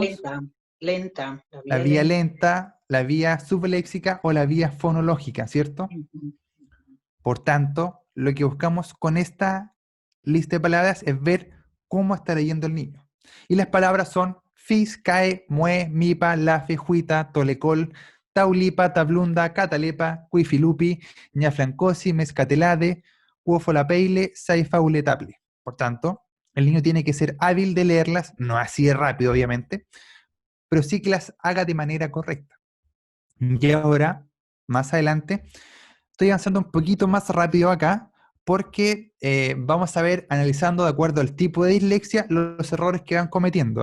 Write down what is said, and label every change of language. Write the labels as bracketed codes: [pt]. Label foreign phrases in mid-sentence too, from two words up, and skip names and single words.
[es] Lenta. La vía lenta, la vía subléxica o la vía fonológica, ¿cierto? Por tanto, lo que buscamos con esta lista de palabras es ver cómo está leyendo el niño. Y las palabras son fis, cae, mue, mipa, lafe, juita, tolecol, taulipa, tablunda, catalepa, cuifilupi, ñaflancosi, mescatelade, cuofolapeile, saifauletable. Por tanto, el niño tiene que ser hábil de leerlas, no así de rápido, obviamente, pero sí que las haga de manera correcta. Y ahora, más adelante, estoy avanzando un poquito más rápido acá, porque vamos a ver, analizando de acuerdo al tipo de dislexia, los errores que van cometiendo.